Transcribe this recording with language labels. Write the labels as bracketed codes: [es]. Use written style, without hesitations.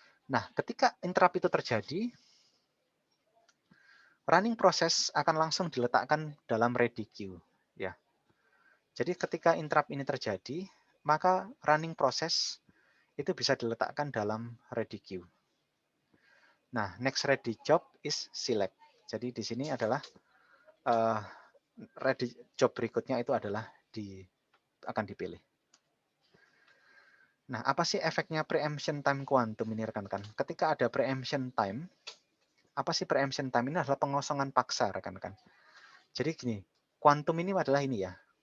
[id] Nah, ketika interrupt itu terjadi, running process akan langsung diletakkan dalam ready queue. Ya. Jadi ketika interrupt ini terjadi, maka running process itu bisa diletakkan dalam ready queue. [en] Nah, next ready job is select. [id] Jadi di sini adalah ready job berikutnya itu adalah akan dipilih. Nah, apa sih efeknya preemption time quantum ini rekan-rekan? Ketika ada preemption time, apa sih preemption time? Ini adalah pengosongan paksa rekan-rekan. Jadi gini, quantum ini adalah ini ya.